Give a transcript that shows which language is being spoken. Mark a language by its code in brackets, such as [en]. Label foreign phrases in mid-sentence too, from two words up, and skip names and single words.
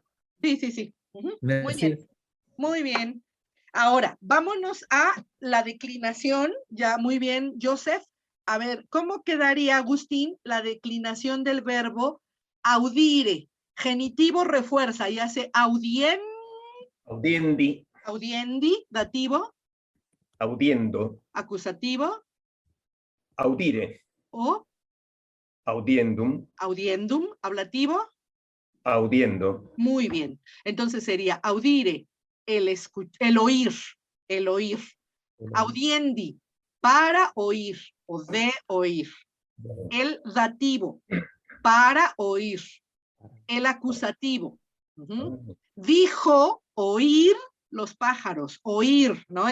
[es] Sí. Muy bien. Muy bien. Ahora, vámonos a la declinación. Ya, muy bien, Joseph. A ver, ¿cómo quedaría, Agustín, la declinación del verbo audire? Genitivo refuerza y hace audiendi. Audiendi, dativo. Audiendo. Acusativo. Audire. O. Audiendum. Audiendum, ablativo. Audiendo. Muy bien. Entonces sería audire, el oír. Audiendi, para oír o de oír. El dativo, para oír. El acusativo. Dijo oír los pájaros, oír, ¿no?